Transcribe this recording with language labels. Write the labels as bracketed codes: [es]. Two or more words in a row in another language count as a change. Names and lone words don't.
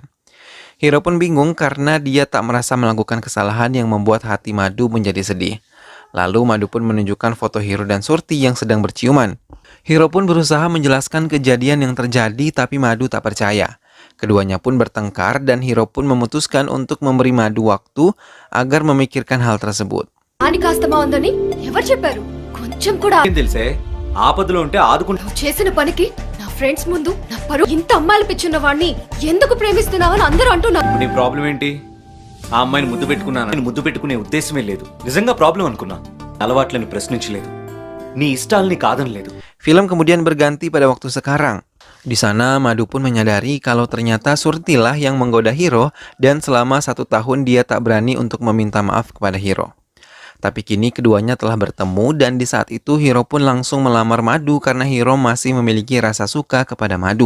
[id] Hiro pun bingung karena dia tak merasa melakukan kesalahan yang membuat hati Madu menjadi sedih. Lalu Madu pun menunjukkan foto Hiro dan Surti yang sedang berciuman. Hiro pun berusaha menjelaskan kejadian yang terjadi tapi Madu tak percaya. Keduanya pun bertengkar dan Hiro pun memutuskan untuk memberi Madu waktu agar memikirkan hal tersebut. [te] అని కాస్తమా ఉందని ఎవరు చెప్పారు? కొంచెం కూడా ఏం తెలుసే ఆపదలో ఉంటే ఆదుకుంటా. నువ్వు చేసిన పనికి నా ఫ్రెండ్స్ ముందు నా పరువు ఇంత అమ్మాయిలు పిచ్చున్న వాడిని ఎందుకు ప్రేమిస్తున్నావని అందరూ అంటున్నారు. నీ ప్రాబ్లం ఏంటి? ఆ అమ్మాయిని ముద్దు పెట్టుకున్నాను. నేను ముద్దు పెట్టుకునే ఉద్దేశమే లేదు. నిజంగా ప్రాబ్లం అనుకున్నా. అలవాట్లను ప్రశ్నించలేదు. నీ ఇష్టాల్ని కాదనలేదు. [id] Film kemudian berganti pada waktu sekarang. Di sana Madu pun menyadari kalau ternyata Surtilah yang menggoda Hiro dan selama 1 tahun dia tak berani untuk meminta maaf kepada Hiro. Tapi kini keduanya telah bertemu dan di saat itu Hiro pun langsung melamar Madu karena Hiro masih memiliki rasa suka kepada Madu.